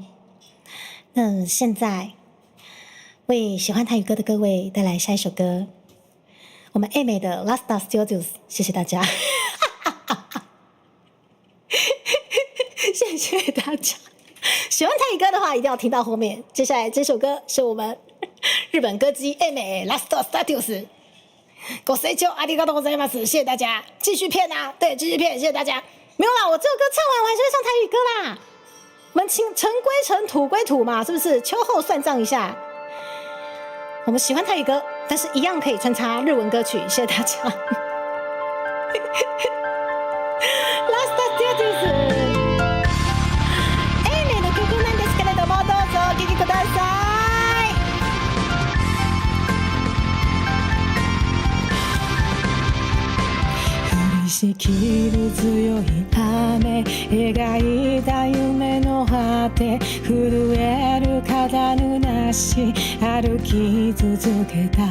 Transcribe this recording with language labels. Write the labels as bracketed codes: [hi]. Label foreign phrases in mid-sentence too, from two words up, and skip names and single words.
[zh] 那现在为喜欢台语歌的各位带来下一首歌，我们 A 美的 Last Studios，谢谢大家，谢谢大家。喜欢台语歌的话，一定要听到后面。接下来这首歌是我们日本歌姬 A 美 Last Studios。 [ja] ご清聴ありがとうございます， [zh] 谢谢大家，继续骗啊，对，继续骗，谢谢大家。没有啦，我这首歌唱完，我还是会唱台语歌啦。我们尘归尘，土归土嘛，是不是？秋后算账一下。我们喜欢台语歌，但是一样可以穿插日文歌曲，谢谢大家。Last Studios。 [ja] A 美の曲なんですけれども、どうぞお聴きください。しきる強い雨、描いた夢の果て、震える肩ぬなし、歩き続けた。